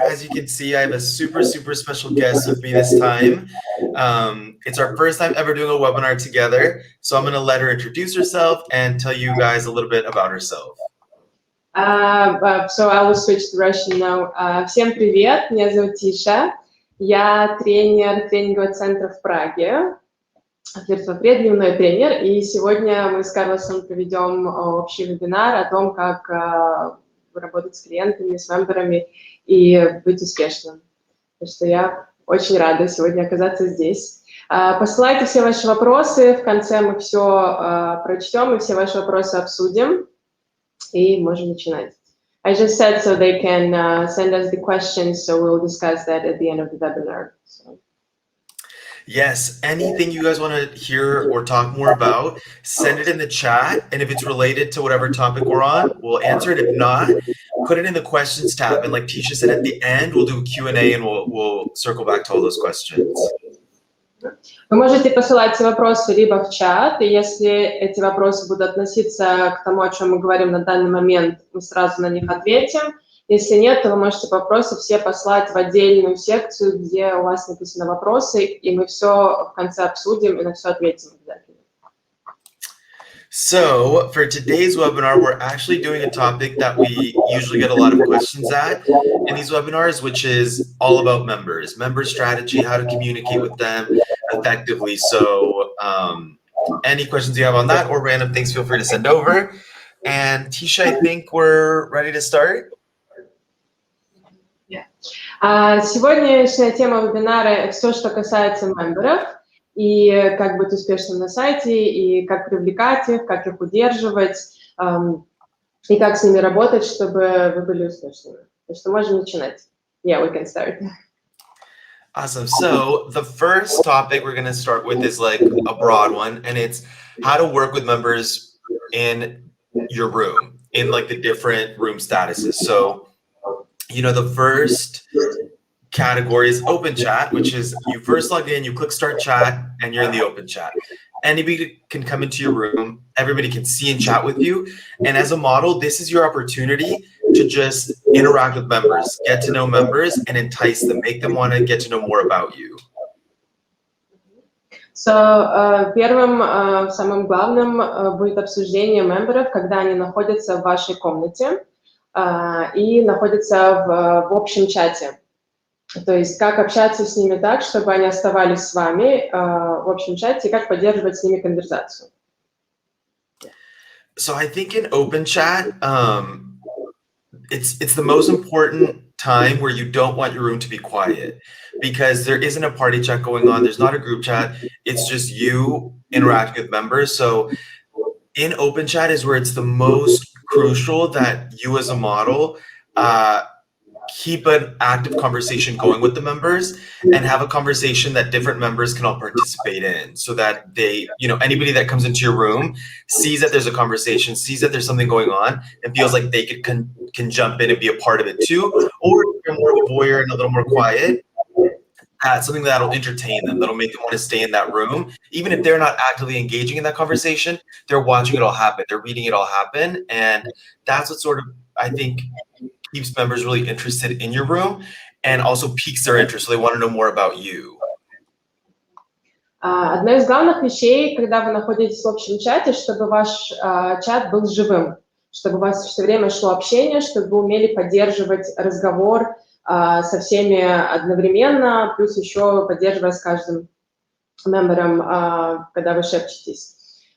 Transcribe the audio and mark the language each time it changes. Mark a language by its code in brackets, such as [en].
[en] As you can see, I have a super special guest with me this time. It's our first time ever doing a webinar together, so I'm going to let her introduce herself and tell you guys a little bit about herself. So I will switch to Russian now. [ru] Всем привет, меня зовут Tisha. Я тренер тренингового центра в Праге. Flirt4Free дневной тренер. И сегодня мы с Карлосом проведем общий вебинар о том, как работать с клиентами, с мемберами и быть успешным. Так что я очень рада сегодня оказаться здесь. Посылайте все ваши вопросы, в конце мы все прочтем и все ваши вопросы обсудим, и можем начинать. [en] I just said so they can send us the questions, so we'll discuss that at the end of the webinar. So. Yes, anything you guys want to hear or talk more about, send it in the chat, and if it's related to whatever topic we're on, we'll answer it. If not, put it in the questions tab, and like Tisha said at the end, we'll do a Q&A and we'll circle back to all those questions. [ru] Вы можете посылать вопросы либо в чат, и если эти вопросы будут относиться к тому, о чем мы говорим на данный момент, мы сразу на них ответим. Если нет, то вы можете вопросы все послать в отдельную секцию, где у вас написаны вопросы, и мы все в конце обсудим и на все ответим обязательно. [en] So for today's webinar, we're actually doing a topic that we usually get a lot of questions at in these webinars, which is all about members, member strategy, how to communicate with them effectively. So any questions you have on that or random things, feel free to send over. And Tisha, I think we're ready to start. [ru] Сегодняшняя тема вебинара – все, что касается мемберов, и как быть успешным на сайте, и как привлекать их, как их удерживать, и как с ними работать, чтобы вы были успешными. Так что можем начинать. [en] Yeah, we can start. Awesome. So the first topic we're going to start with is like a broad one, and it's how to work with members in your room, in like the different room statuses. So, you know, the first category is open chat, which is you first log in, you click start chat, and you're in the open chat. Anybody can come into your room, everybody can see and chat with you. And as a model, this is your opportunity to just interact with members, get to know members, and entice them, make them want to get to know more about you. [ru] So, первым, самым главным будет обсуждение мемберов, когда они находятся в вашей комнате и находятся в общем чате. То есть как общаться с ними так, чтобы они оставались с вами в общем чате, и как поддерживать с ними конверсацию. [en] So I think in open chat, it's the most important time where you don't want your room to be quiet because there isn't a party chat going on. There's not a group chat. It's just you interacting with members. So in open chat is where it's the most crucial that you as a model keep an active conversation going with the members and have a conversation that different members can all participate in so that they, you know, anybody that comes into your room sees that there's a conversation, sees that there's something going on and feels like they can jump in and be a part of it too. Or if you're more of a voyeur and a little more quiet, something that'll entertain them, that'll make them want to stay in that room. Even if they're not actively engaging in that conversation, they're watching it all happen. They're reading it all happen. And that's what sort of, I think, keeps members really interested in your room and also piques their interest, so they want to know more about you. [ru] Одна из главных вещей, когда вы находитесь в общем чате, чтобы ваш чат был живым, чтобы у вас все время шло общение, чтобы вы умели поддерживать разговор со всеми одновременно, плюс еще поддерживая с каждым мембером, когда вы шепчетесь.